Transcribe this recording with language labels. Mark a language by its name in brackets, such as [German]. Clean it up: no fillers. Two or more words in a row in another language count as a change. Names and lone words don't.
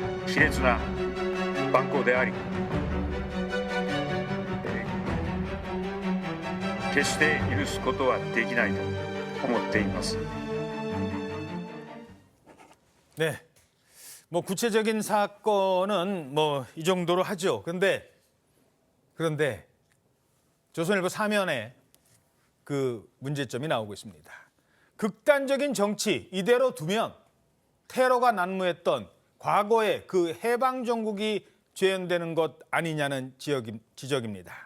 [Japanese] 卑劣な蛮行であり、決して許すことはできないと思っています。 [Korean] 네. 뭐 구체적인 사건은 뭐 이 정도로 하죠. 그런데 조선일보 사면에 그 문제점이 나오고 있습니다. 극단적인 정치 이대로 두면 테러가 난무했던 과거의 그 해방 정국이 재현되는 것 아니냐는 지적입니다.